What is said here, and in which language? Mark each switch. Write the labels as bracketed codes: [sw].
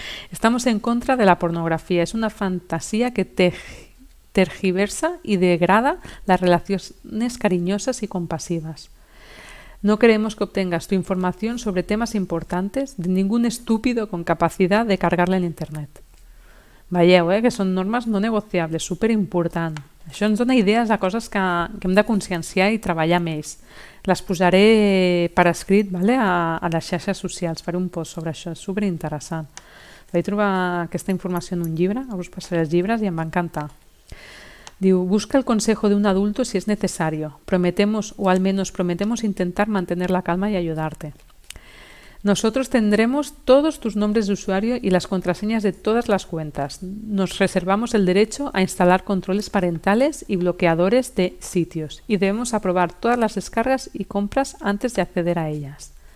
[es] Estamos en contra de la pornografía. Es una fantasía que tergiversa y degrada las relaciones cariñosas y compasivas. No queremos que obtengas tu información sobre temas importantes de ningún estúpido con capacidad de cargarla en Internet. [ca] Veieu, que són normes no negociables, superimportant. Això ens dona idees de coses que hem de conscienciar i treballar més. Les posaré per escrit, a les xarxes socials, faré un post sobre això, és superinteressant. Vaig trobar aquesta informació en un llibre, us passaré els llibres i em va encantar. [es] Diu, busca el consejo de un adulto si es necesario. Prometemos, o al menos prometemos intentar mantener la calma y ayudarte. Nosotros tendremos todos tus nombres de usuario y las contraseñas de todas las cuentas. Nos reservamos el derecho a instalar controles parentales y bloqueadores de sitios y debemos aprobar todas las descargas y compras antes de acceder a ellas.